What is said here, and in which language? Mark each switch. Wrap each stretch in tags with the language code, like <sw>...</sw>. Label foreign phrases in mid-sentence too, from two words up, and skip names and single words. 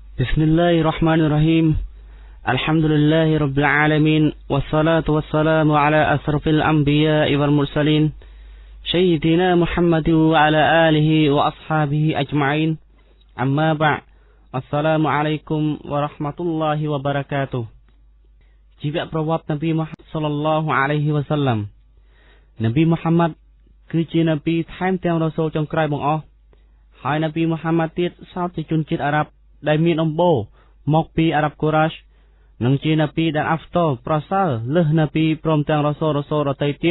<ar>بسم الله الرحمن الرحيم الحمد لله رب العالمين والصلاة والسلام على أشرف الأنبياء والمرسلين سيدنا محمد وعلى آله وأصحابه أجمعين أما بعد السلام عليكم ورحمة الله وبركاته</ar> <km>ជីវប្រវត្តិនប៊ីមុហമ്മദ്</km> <ar>صلى الله عليه وسلم</ar> <km>នប៊ីមុហമ്മദ്គឺជានប៊ីថែមទាំងរ៉ូសូលចុងក្រោយបង្អស់ហើយនប៊ីមុហമ്മദ്ទៀតសោតជាជនជាតិអារ៉ាប់ដែលមានអំបូរមកពីអារ៉ាប់កូរ៉ាសនិងជានប៊ីដែលអាហ្វតលប្រសើរលើសនប៊ីព្រមទាំងរ៉ូសូលដទៃទៀ</km>